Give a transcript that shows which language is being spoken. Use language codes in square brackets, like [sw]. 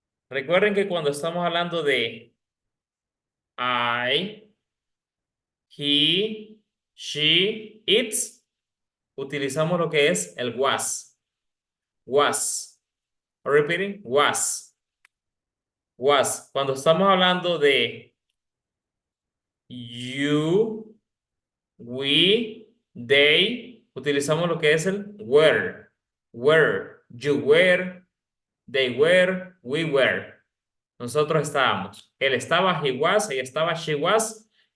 [es] Recuerden que cuando estamos hablando de I, he, she, it, utilizamos lo que es el was. Was. [en] Repeating, was. Was. [es] Cuando estamos hablando de you, we, they, utilizamos lo que es el were. [en] Were. You were, they were, we were. [es] Nosotros estábamos. Él estaba, [en] he was, [es] ella estaba, [en] she was.